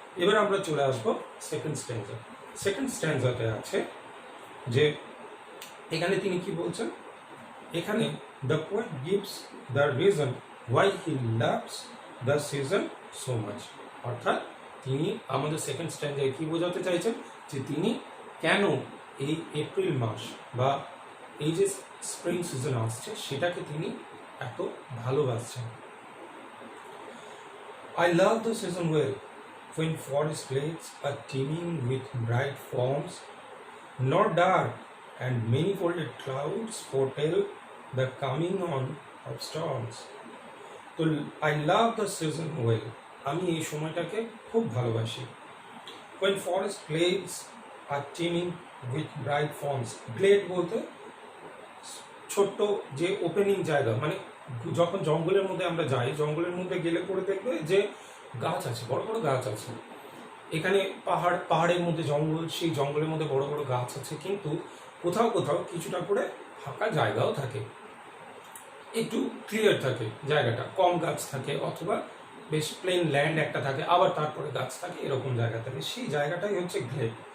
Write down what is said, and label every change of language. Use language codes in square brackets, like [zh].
[bn] এবার আমরা চলে আসবো সেকেন্ড স্ট্যান্ডা। সেকেন্ড স্ট্যান্ডাতে আছে যে এখানে তিনি কি বলছেন, এখানে [en] The poet gives the reason why he loves the season so much. [bn] অর্থাৎ তিনি আমাদের সেকেন্ড স্ট্যান্ডায় কি বোঝাতে চাইছেন, যে তিনি কেন এই এপ্রিল মাস বা এই যে স্প্রিং সিজন আসছে সেটাকে তিনি এত ভালোবাসছেন। [en] I love the season well, when forest glades are teeming with bright forms, nor dark and many-folded clouds foretell the coming on of storms. [bn] তো [en] I love the season well. [bn] আমি এই সময়টাকে খুব ভালোবাসি। [en] When forest glades are teeming with bright forms. [bn] Glade বলতে ছোট্ট যে opening জায়গা, মানে যখন জঙ্গলের মধ্যে আমরা যাই, জঙ্গলের মধ্যে গেলে পরে দেখবে যে গাছ আছে, বড় বড় গাছ আছে। এখানে পাহাড়ের মধ্যে জঙ্গল, সেই জঙ্গলের মধ্যে বড় বড় গাছ আছে, কিন্তু কোথাও কোথাও কিছুটা করে ফাঁকা জায়গাও থাকে, একটু ক্লিয়ার থাকে জায়গাটা, কম গাছ থাকে, অথবা বেশ প্লেন ল্যান্ড একটা থাকে, আবার তারপরে গাছ থাকে, এরকম জায়গা থাকে, সেই জায়গাটাই হচ্ছে গ্লেড।